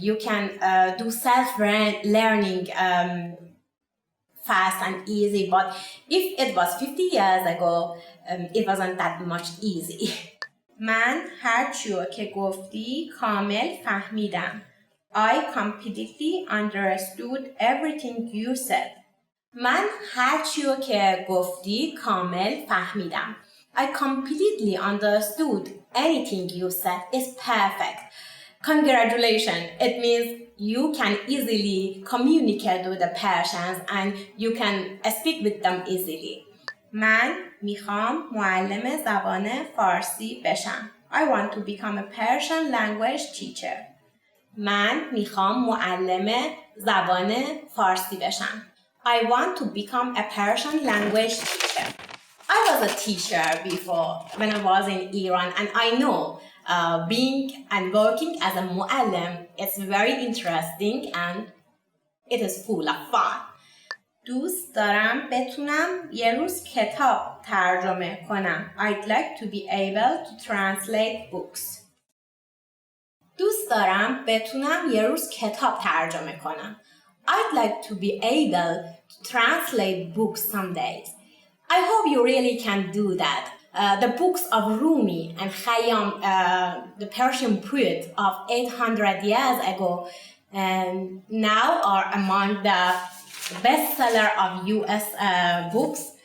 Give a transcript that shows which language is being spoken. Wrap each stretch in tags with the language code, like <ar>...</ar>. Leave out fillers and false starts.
<en>You can do self-learning fast and easy, but if it was 50 years ago, it wasn't that much easy.</en> <fa>من هر چیو که گفتی کامل فهمیدم.</fa> <en>I completely understood everything you said.</en> <fa>من هر چیو که گفتی کامل فهمیدم.</fa> <en>I completely understood anything you said. It's perfect. Congratulations. It means you can easily communicate with the Persians and you can speak with them easily.</en> <fa>من میخوام معلم زبان فارسی بشم.</fa> <en>I want to become a Persian language teacher.</en> <fa>من میخوام معلم زبان فارسی بشم.</fa> <en>I want to become a Persian language teacher. I was a teacher before when I was in Iran, and I know being and working as a muallim is very interesting and it is full of fun.</en> <fa>دوست دارم بتونم یه روز کتاب ترجمه کنم.</fa> <en>I'd like to be able to translate books.</en> <fa>دوست دارم بتونم یه روز کتاب ترجمه کنم.</fa> <en>I'd like to be able to translate books some days. I hope you really can do that. The books of Rumi and Khayyam, the Persian poet of 800 years ago, now are among the bestseller of US books.</en>